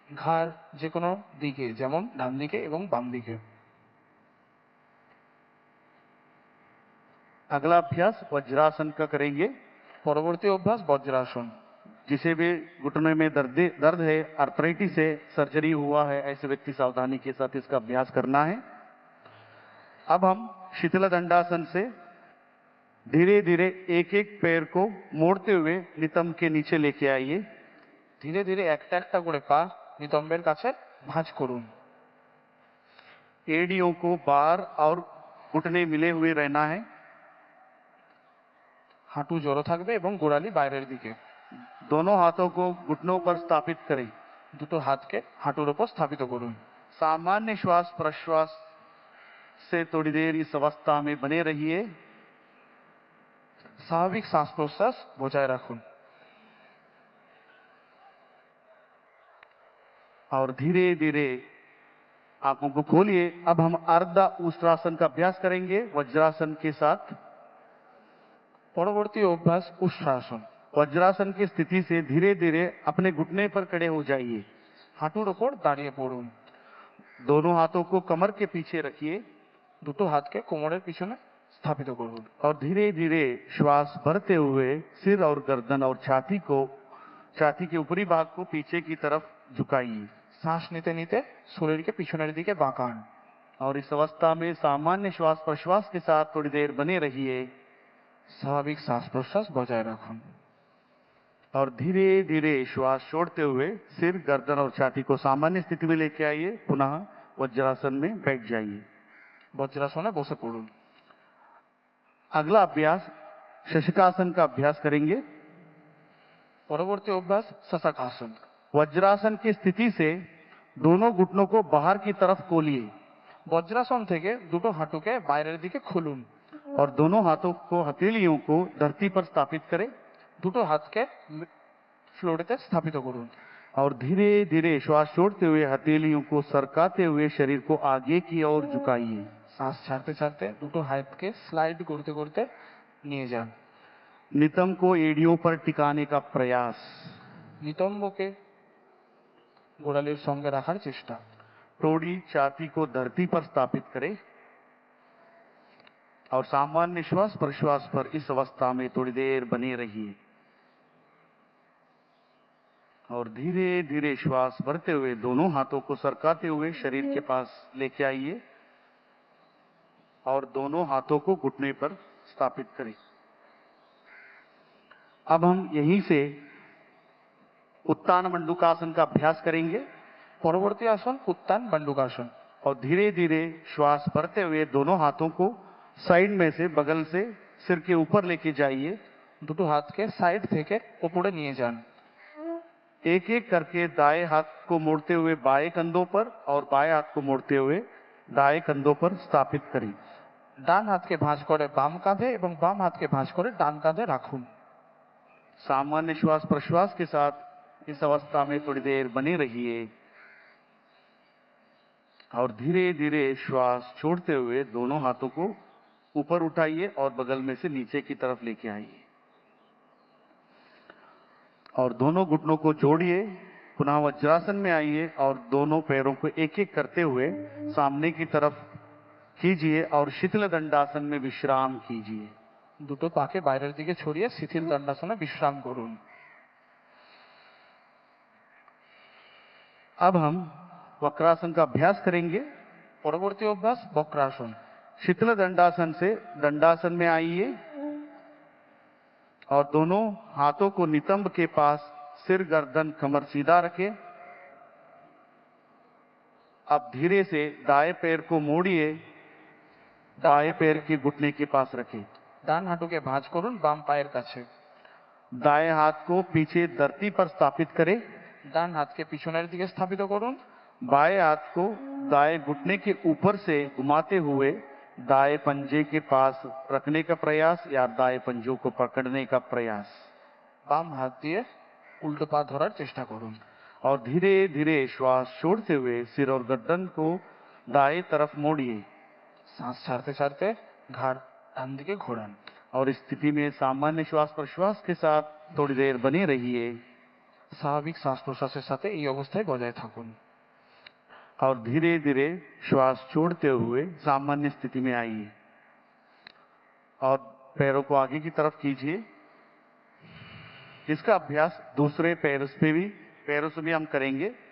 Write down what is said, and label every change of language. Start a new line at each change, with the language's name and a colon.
Bangla: ঘাড় যে কোনো দিকে, যেমন ডান দিকে এবং বাম দিকে।
Hindi: अगला अभ्यास वज्रासन का करेंगे।
Bangla: পরবর্তী অভ্যাস বজ্রাসন।
Hindi: जिसे भी घुटने में दर्द है, आर्थराइटिस है, सर्जरी हुआ है, ऐसे व्यक्ति सावधानी के साथ इसका अभ्यास करना है। अब हम शीतल दंडासन से धीरे धीरे एक एक पैर को मोड़ते हुए नितंब के नीचे लेके आइए।
Bangla: ধীরে ধীরে একটা একটা করে পা নিতম্বের কাছে ভাঁজ করুন।
Hindi: एड़ियों को बार और घुटने मिले हुए रहना है।
Bangla: হাঁটু জড়ো থাকবে এবং গোড়ালি বাইরের দিকে।
Hindi: दोनों हाथों को घुटनों पर स्थापित करें।
Bangla: দুটো হাতকে হাঁটুর উপর স্থাপিত করুন।
Hindi: सामान्य श्वास प्रश्वास से थोड़ी देर इस अवस्था में बने रहिए।
Bangla: স্বাভাবিক শ্বাস প্রশ্বাস বজায় রাখুন
Hindi: और धीरे धीरे आंखों को खोलिए। अब हम अर्ध उष्ट्रासन का अभ्यास करेंगे वज्रासन के साथ।
Bangla: পরবর্তী অভ্যাস উষ্ট্রাসন।
Hindi: वज्रासन की स्थिति से धीरे धीरे अपने घुटने पर खड़े हो जाइए।
Bangla: হাঁটুর ওপর দাঁড়িয়ে পড়ুন।
Hindi: दोनों हाथों को कमर के पीछे रखिए
Bangla: দুটো হাতকে কোমরের পিছনে স্থাপিত করুন
Hindi: और धीरे धीरे श्वास भरते हुए सिर और गर्दन और छाती के ऊपरी भाग को पीछे की तरफ झुकाइए।
Bangla: শ্বাস নিতে নিতে শরীরকে পিছনের দিকে বাঁকান।
Hindi: और इस अवस्था में सामान्य श्वास प्रश्वास के साथ थोड़ी देर बने रहिए
Bangla: স্বাভাবিক শ্বাস প্রশ্বাস বজায় রাখুন।
Hindi: और धीरे धीरे श्वास छोड़ते हुए सिर, गर्दन और छाती को सामान्य स्थिति में लेके आइए। पुनः वज्रासन में बैठ जाइए।
Bangla: বজ্রাসনে বসে পড়ুন।
Hindi: अगला अभ्यास शशकासन का अभ्यास करेंगे।
Bangla: পরবর্তী অভ্যাস শশাকাসন।
Hindi: वज्रासन की स्थिति से दोनों घुटनों को बाहर की तरफ खोलिए
Bangla: বজ্রাসন থেকে দুটো হাঁটুকে বাইরের দিকে খুলুন।
Hindi: और दोनों हाथों को, हथेलियों को धरती पर स्थापित करें
Bangla: দুটো হাতকে ফ্লোরেতে স্থাপিত করুন।
Hindi: और धीरे धीरे श्वास छोड़ते हुए हथेलियों को सरकाते हुए शरीर को आगे की ओर झुकाइए।
Bangla: শ্বাস ছাড়তে ছাড়তে দুটো হাতকে স্লাইড করতে করতে নিয়ে যান।
Hindi: नितंब को एड़ियों पर टिकाने का प्रयास।
Bangla: নিতম্বকে গোড়ালির সঙ্গে রাখার চেষ্টা।
Hindi: थोड़ी छाती को धरती पर स्थापित करें और सामान्य श्वास प्रश्वास पर इस अवस्था में थोड़ी देर बने रहिए। और धीरे धीरे श्वास भरते हुए दोनों हाथों को सरकाते हुए शरीर के पास लेके आइए और दोनों हाथों को घुटने पर स्थापित करें। अब हम यहीं से उत्तान मंडूकासन का अभ्यास करेंगे।
Bangla: পরবর্তী আসন উত্তান বন্দুকাসন।
Hindi: और धीरे धीरे श्वास भरते हुए दोनों हाथों को साइड में से, बगल से सिर के ऊपर लेके जाइए।
Bangla: দুটো হাতকে সাইড থেকে উপরে নিয়ে যান।
Hindi: एक एक करके दाएं हाथ को मोड़ते हुए बाएं कंधों पर और बाएं हाथ को मोड़ते हुए दाएं कंधों पर स्थापित करें।
Bangla: ডান হাতকে ভাঁজ করে বাম কাঁধে এবং বাম হাতকে ভাঁজ করে ডান কাঁধে রাখুন।
Hindi: सामान्य श्वास प्रश्वास के साथ इस अवस्था में थोड़ी देर बने रहिए और धीरे धीरे श्वास छोड़ते हुए दोनों हाथों को ऊपर उठाइए और बगल में से नीचे की तरफ लेके आइए और दोनों घुटनों को जोड़िए। पुनः वज्रासन में आइए और दोनों पैरों को एक एक करते हुए सामने की तरफ कीजिए और शिथिल दंडासन में विश्राम कीजिए।
Bangla: দুটো পাকে বাইরের দিকে ছড়িয়ে শিথিল দণ্ডাসনে বিশ্রাম করুন।
Hindi: अब हम वक्रासन का अभ्यास करेंगे।
Bangla: পরবর্তী অভ্যাস বক্রাসন।
Hindi: शिथिल दंडासन से दंडासन में आइए और दोनों हाथों को नितंब के पास, सिर, गर्दन, कमर सीधा रखें। अब धीरे से दाएं पैर को मोड़िए, दाएं पैर के घुटने के पास रखें।
Bangla: ডান হাঁটুকে ভাঁজ করুন বাম পায়ের কাছে।
Hindi: दाएं हाथ को पीछे धरती पर स्थापित करें।
Bangla: ডান হাতকে পিছনের দিকে স্থাপিত করুন।
Hindi: बाएं हाथ को दाएं घुटने के ऊपर से घुमाते हुए दाएं पंजे के पास रखने का प्रयास या दाएं पंजों को पकड़ने का प्रयास।
Bangla: বাম হাত দিয়ে উল্টো পা ধরার চেষ্টা করুন।
Hindi: और धीरे धीरे श्वास छोड़ते हुए सिर और गर्दन को दाएं तरफ मोड़िए।
Bangla: শ্বাস ছাড়তে ছাড়তে ঘাড় ডান দিকে ঘোরান।
Hindi: और इस स्थिति में सामान्य श्वास प्रश्वास के साथ थोड़ी देर बने रहिए
Bangla: স্বাভাবিক শ্বাস প্রশ্বাসের সাথে এই অবস্থায় বজায় থাকুন।
Hindi: और धीरे धीरे श्वास छोड़ते हुए सामान्य स्थिति में आइए और पैरों को आगे की तरफ कीजिए। इसका अभ्यास दूसरे पैरों से भी हम करेंगे।